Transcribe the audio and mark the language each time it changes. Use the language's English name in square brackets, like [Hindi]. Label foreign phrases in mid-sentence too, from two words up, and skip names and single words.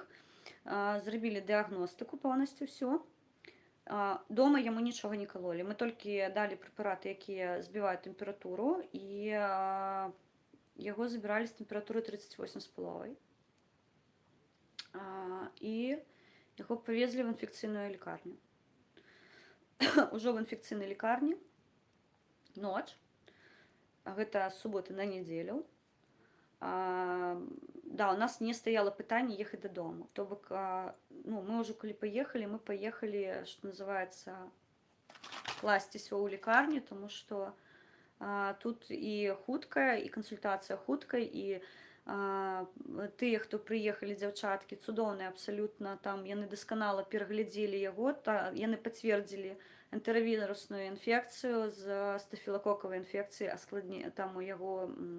[Belarusian] Зрабілі дыягностыку поўнасцю ўсё. Дома яму нічога не калолі. Мы толькі далі прэпараты, якія збіваюць тэмпературу, і яго забіралі з тэмпературы 38,5. І яго павезлі в інфекцыйную лікарню. Ужо в інфекцыйнай лікарні ноч, гэта з суботы на нядзелю. Да, у нас не стаяла пытанне ехаць дадому. То бок, ну, мы ўжо калі паехалі, мы паехалі, што называецца, класціся ў лікарню, тому што тут і хуткая, і кансультацыя хуткай, і тыя, хто прыехалі, дзяўчаткі, цудоўныя абсалютна, там яны дасканала пераглядзелі яго, яны пацвердзілі энтэравірусную інфекцыю з стафілакокавай інфекцыяй, там у яго